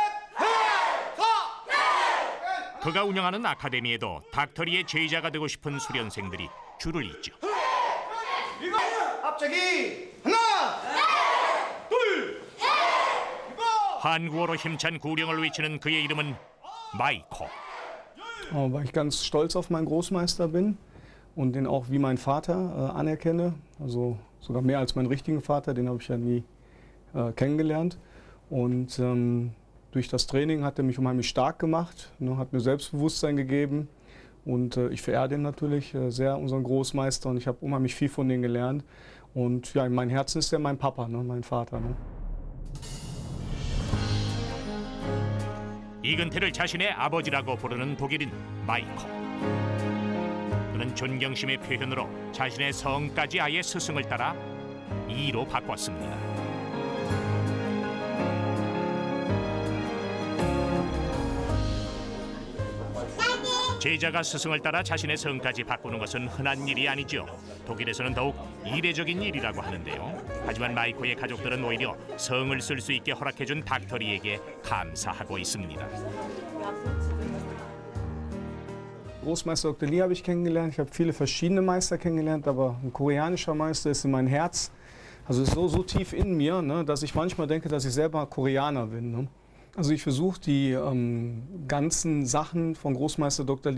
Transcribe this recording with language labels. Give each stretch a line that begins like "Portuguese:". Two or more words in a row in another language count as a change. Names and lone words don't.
Korean: 그가 운영하는 아카데미에도 닥터리의 제자가 되고 싶은 수련생들이 줄을 잇죠. 앞차기 하나, 둘, 한국어로 힘찬 구령을 외치는 그의 이름은 마이코.
German: Weil ich ganz stolz auf meinen Großmeister bin und den auch wie mein Vater anerkenne, also sogar mehr als meinen richtigen Vater, den habe ich ja nie kennengelernt. Und durch das Training hat er mich unheimlich stark gemacht, ne, hat mir Selbstbewusstsein gegeben. Und ich verehre den natürlich sehr, unseren Großmeister, und ich habe unheimlich viel von denen gelernt. Und ja, in meinem Herzen ist er mein Papa, ne, mein Vater. Ne.
Korean: 이근태를 자신의 아버지라고 부르는 독일인 마이코. 그는 존경심의 표현으로 자신의 성까지 아예 스승을 따라 이로 바꿨습니다. 제자가 스승을 따라 자신의 성까지 바꾸는 것은 흔한 일이 아니죠. 독일에서는 더욱 이례적인 일이라고 하는데요. 하지만 마이코의 가족들은 오히려 성을 쓸 수 있게 허락해준 닥터리에게 감사하고 있습니다.
German: Großmeister Dr. Lee habe ich kennengelernt. Ich habe viele verschiedene Meister kennengelernt, aber ein koreanischer Meister ist in mein Herz. Also ist so tief in mir, ne, dass ich manchmal denke, dass ich selber Koreaner bin. Ne. Also ich versuche die ganzen Sachen von Großmeister Dr.